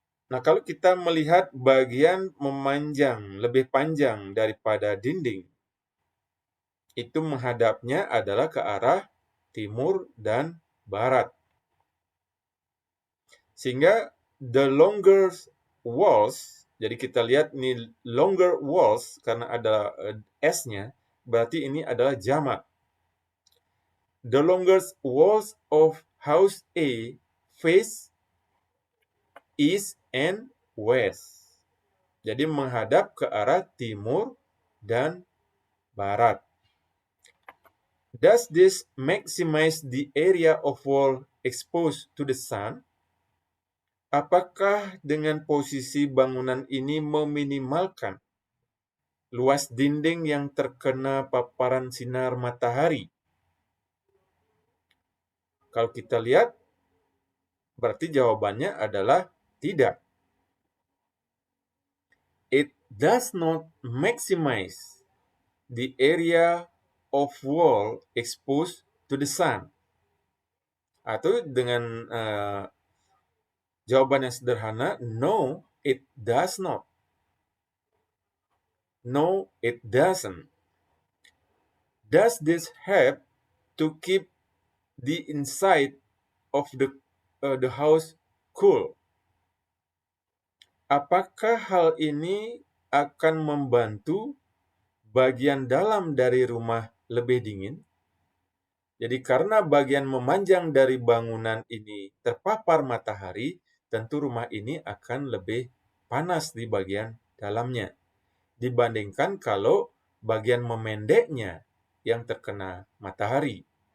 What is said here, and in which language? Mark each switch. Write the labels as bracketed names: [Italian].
[Indonesian] Nah, kalau kita melihat bagian memanjang, lebih panjang daripada dinding, itu menghadapnya adalah ke arah timur dan barat. Sehingga [English] the longer walls, [Indonesian] jadi kita lihat ini [English] longer walls [Indonesian] karena ada S-nya, berarti ini adalah jamak. [English] The longest walls of house A face east and west. [Indonesian] Jadi menghadap ke arah timur dan barat. [English] Does this maximize the area of wall exposed to the sun? [Indonesian] Apakah dengan posisi bangunan ini meminimalkan luas dinding yang terkena paparan sinar matahari? Kalau kita lihat, berarti jawabannya adalah tidak. [English] It does not maximize the area of wall exposed to the sun. [Indonesian] Atau dengan jawaban yang sederhana, [English] no, it does not. No, it doesn't. Does this help to keep the inside of the house cool? [Indonesian] Apakah hal ini akan membantu bagian dalam dari rumah lebih dingin? Jadi karena bagian memanjang dari bangunan ini terpapar matahari, tentu rumah ini akan lebih panas di bagian dalamnya dibandingkan kalau bagian memendeknya yang terkena matahari.